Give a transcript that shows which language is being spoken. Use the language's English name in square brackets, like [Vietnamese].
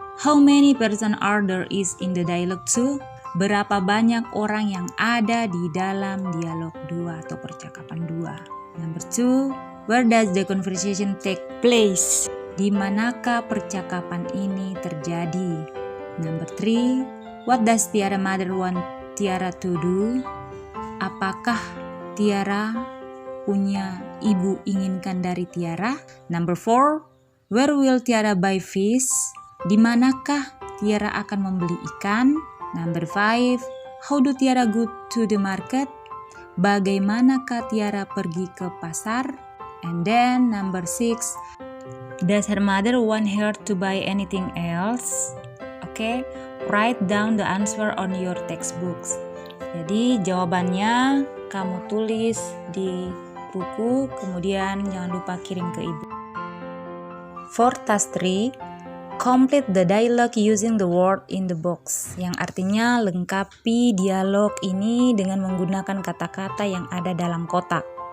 [English] How many person are there is in the dialogue 2? [Indonesian] Berapa banyak orang yang ada di dalam dialog 2 atau percakapan 2? [English] Number 2, where does the conversation take place? [Indonesian] Di manakah percakapan ini terjadi? [English] Number 3, what does Tiara mother want Tiara to do? [Indonesian] Apakah Tiara punya ibu inginkan dari Tiara? [English] Number 4, where will Tiara buy fish? [Indonesian] Di manakah Tiara akan membeli ikan? [English] Number 5, how do Tiara go to the market? [Indonesian] Bagaimanakah Tiara pergi ke pasar? [English] And then number 6, does her mother want her to buy anything else? Okay, write down the answer on your textbooks. [Indonesian] Jadi jawabannya kamu tulis di buku, kemudian jangan lupa kirim ke ibu. [English] For task 3, complete the dialogue using the word in the box, [Indonesian] yang artinya lengkapi dialog ini dengan menggunakan kata-kata yang ada dalam kotak.